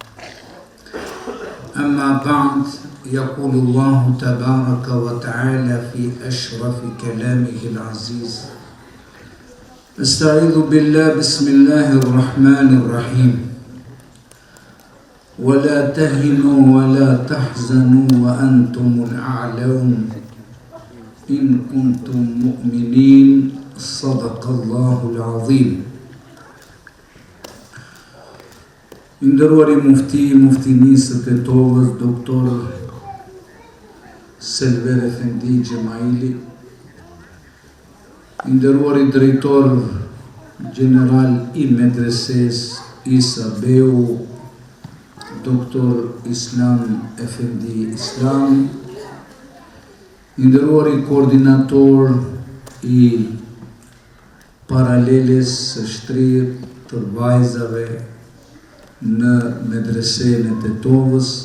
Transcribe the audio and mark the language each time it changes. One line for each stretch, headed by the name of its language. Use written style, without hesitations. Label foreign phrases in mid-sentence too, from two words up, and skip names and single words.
Arabic: أما بعد، يقول الله تبارك وتعالى في أشرف كلامه العزيز: استعيذ بالله بسم الله الرحمن الرحيم. ولا تهنوا ولا تحزنوا وأنتم الأعلون إن كنتم مؤمنين. صدق الله العظيم.
Albanian: Nderuari muftinisë të Tetovës, doktor Selver Efendi Gjemaili, nderuari drejtor general i medreses Isa Beu, doktor Islam Efendi Islam, nderuari koordinator i paraleles së shtrirë të vajzave në medresen e Tetovës,